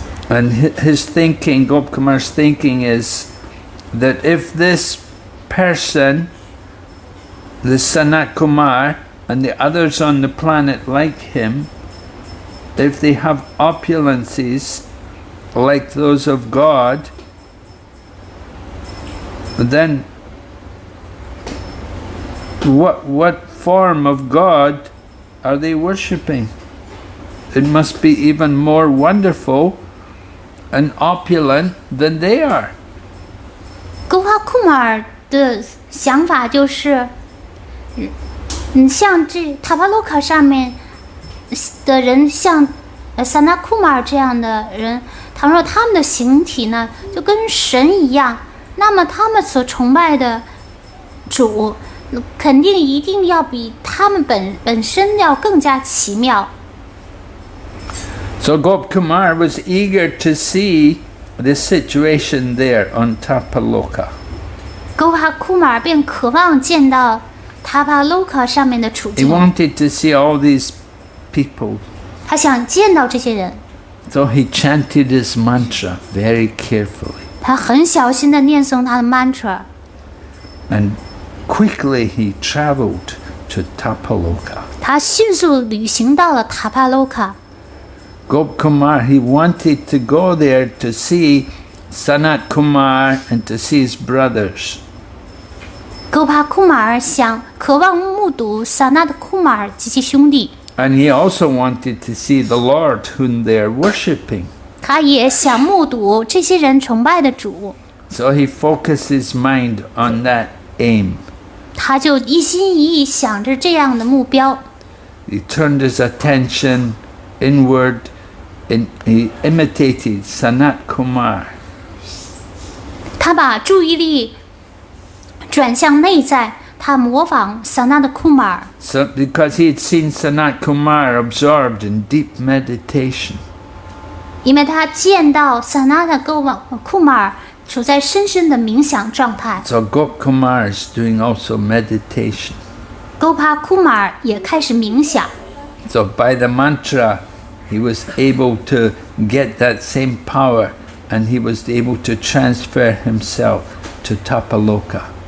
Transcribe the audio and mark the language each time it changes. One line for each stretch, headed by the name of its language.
English: And his thinking, Gopkumar's thinking is that if this person, the Sanat Kumar, and the others on the planet like him, if they have opulences like those of God, then what form of God are they worshipping? It must be even more wonderful and opulent than they are.
Chinese: Gopa Kumar 的想法就是，像这 Tapaloka 上面的人，像Sanat Kumar 这样的人，倘若他们的形体呢，就跟神一样，那么他们所崇拜的主，肯定一定要比他们本身要更加奇妙。
English: So Gopkumar was eager to see the situation there on Tapaloka.
Chinese: Gopa Kumar 便渴望见到 Tapaloka 上面的处
English: He
Chinese: 境，
English: wanted to see all these people.
Chinese: 他想见到这些人，
English: So he chanted his mantra very carefully.
Chinese: 他很小心地念诵他的 mantra，
English: And quickly he traveled to Tapaloka.
Chinese: 他迅速旅行到了塔帕洛卡。
English: Gopkumar, he wanted to go there to see Sanat Kumar and to see his brothers.
Chinese: 戈帕库马尔渴望目睹萨那的库马尔及其兄弟。
English: And he also wanted to see the Lord whom they are worshipping.
Chinese: 他也想目睹这些人崇拜的主。
English: So he focused his mind on that aim.
Chinese: 他就一心一意想着这样的目标。
English: He turned his attention inward and he imitated Sanat Kumar.
Chinese: 他把注意力转向内在，他模仿萨那的库马尔。
English: So, because he had seen Sanat Kumar absorbed in deep meditation.
Chinese: 因为他见到萨那的库马尔处在深深的冥想状态。
English: So Gopkumar is doing also meditation.
Chinese: 戈帕库马尔也开始冥想。
English: So by the mantra, he was able to get that same power, and he was able to transfer himself to Tapaloka.